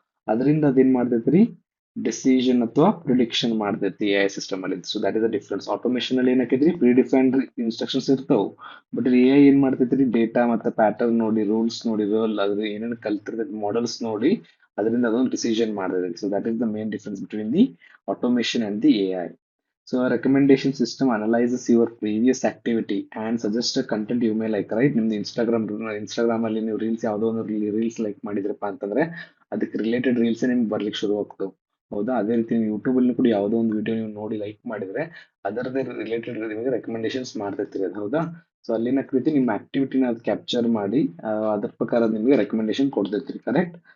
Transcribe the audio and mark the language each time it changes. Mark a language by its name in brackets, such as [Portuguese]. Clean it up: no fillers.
[Kannada] ಅದರಿಂದ ಅದೇನ್ ಮಾಡ್ತೈತ್ರಿ, ಡಿಸಿಷನ್ ಅಥವಾ ಪ್ರಿಡಿಕ್ಷನ್ ಮಾಡ್ತೈತಿ ಎ ಐ ಸಿಸ್ಟಮ್ ಅಲ್ಲಿ. [English] So that is the difference. [Kannada] Automation ಅಲ್ಲಿ ಏನಕ್ಕೈತ್ರಿ ಪ್ರೀ ಡಿಫೈನ್ಡ್ ಇನ್ಸ್ಟ್ರಕ್ಷನ್ಸ್ ಇರ್ತಾವ, ಬಟ್ ಎ ಐ ಏನ್ ಮಾಡ್ತೈತ್ರಿ, ಡೇಟಾ ಮತ್ತೆ ಪ್ಯಾಟರ್ನ್ ನೋಡಿ, ರೂಲ್ಸ್ ನೋಡಿ, ಅದ್ರ ಏನೇನು ಕಲ್ತಿರ್ತೈತಿ ಮಾಡೆಲ್ಸ್ ನೋಡಿ ಅದರಿಂದ ಅದೊಂದು ಡಿಸಿಷನ್ ಮಾಡ್ತೈತಿ. [English] So that is the main difference between the automation and the A I. So a recommendation system analyzes your previous activity and suggests a content you may like, right? [Kannada] ನಿಮ್ದು Instagram ಅಲ್ಲಿ ನೀವು reels ಯಾವುದೋ ಒಂದು reels like ಮಾಡಿದ್ರಪ್ಪ ಅಂತಂದ್ರೆ ಅದಕ್ಕೆ related reels ನಿಮ್ಗೆ ಬರ್ಲಿಕ್ಕೆ ಶುರು ಆಗ್ತವೆ ಹೌದಾ. ಅದೇ ರೀತಿ ನೀವು ಯೂಟ್ಯೂಬ್ ಅಲ್ಲಿ ಕೂಡ ಯಾವುದೋ ಒಂದು ವಿಡಿಯೋ ನೀವು ನೋಡಿ ಲೈಕ್ ಮಾಡಿದ್ರೆ ಅದರದೇ ರಿಲೇಟೆಡ್ ನಿಮಗೆ ರೆಕಮೆಂಡೇಶನ್ಸ್ ಮಾಡ್ತಿರ್ತೀರಿ ಅದು ಹೌದಾ. ಸೊ ಅಲ್ಲಿನ ಕೃತಿ ನಿಮ್ಮ ಆಕ್ಟಿವಿಟಿನ ಅದು ಕ್ಯಾಪ್ಚರ್ ಮಾಡಿ ಅದ್ರ ಪ್ರಕಾರ ನಿಮಗೆ ರೆಕಮೆಂಡೇಶನ್ ಕೊಡ್ತಿರ್ತೀರಿ, ಕರೆಕ್ಟ್?